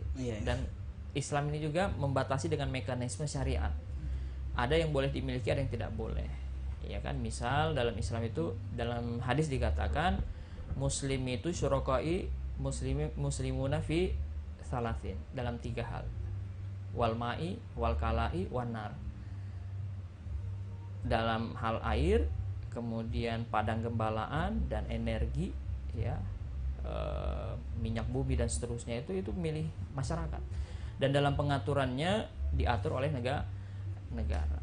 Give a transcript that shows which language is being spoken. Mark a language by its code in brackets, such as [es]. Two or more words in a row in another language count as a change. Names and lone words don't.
[id] Dan Islam ini juga membatasi dengan mekanisme syariat. Ada yang boleh dimiliki, ada yang tidak boleh. Ya kan, misal dalam Islam itu, dalam hadis dikatakan muslim itu [ar] شركاء مسلمون في ثلاث, [id] dalam 3 hal. [ar] والماء، والكلأ، والنار. [id] Dalam hal air, kemudian padang gembalaan dan energi, ya, minyak bumi dan seterusnya, itu milih masyarakat. Dan dalam pengaturannya diatur oleh negara.